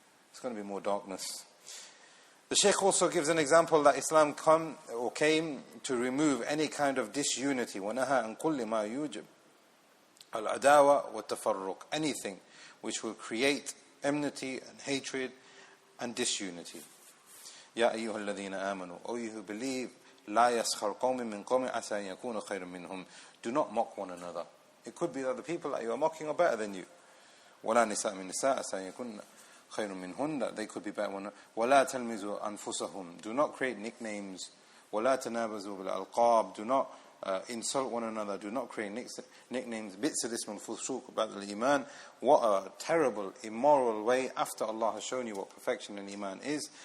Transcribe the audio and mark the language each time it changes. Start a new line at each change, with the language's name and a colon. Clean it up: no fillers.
English: It's going to be more darkness. The Shaykh also gives an example that Islam came to remove any kind of disunity.
Arabic: وَنَهَا عَنْ كُلِّ مَا يُوجِبْ الْعَدَاوَةِ وَالتَّفَرُّقِ,
English: anything which will create enmity and hatred and disunity.
Arabic: يَا أَيُّهَا الَّذِينَ آمَنُوا,
English: O you who believe,
Arabic: لَا يَسْخَرْ قَوْمٍ مِّن قَوْمٍ عَسَىٰ أَن يَكُونَ خَيْرًا مِّنْهُمْ,
English: do not mock one another. It could be that the people that you are mocking are better than you.
Arabic: وَلَا نِسَاء مِن نِسَاء عَسَىٰ أَن يَكُونَ خَيْرٌ مِّنْهُنَّ,
English: that they could be better than.
Arabic: وَلَا تَلْمِزُوا أَنفُسَهُمْ,
English: do not create nicknames.
Arabic: وَلَا تَنَابَزُوا بِالْأَلْقَابِ,
English: do not insult one another, do not create nicknames.
Arabic: بِئْسَ الْإِسْمُ الْفُسُوقُ بَعْدَ الْإِيمَانِ,
English: what a terrible, immoral way after Allah has shown you what perfection in Iman is.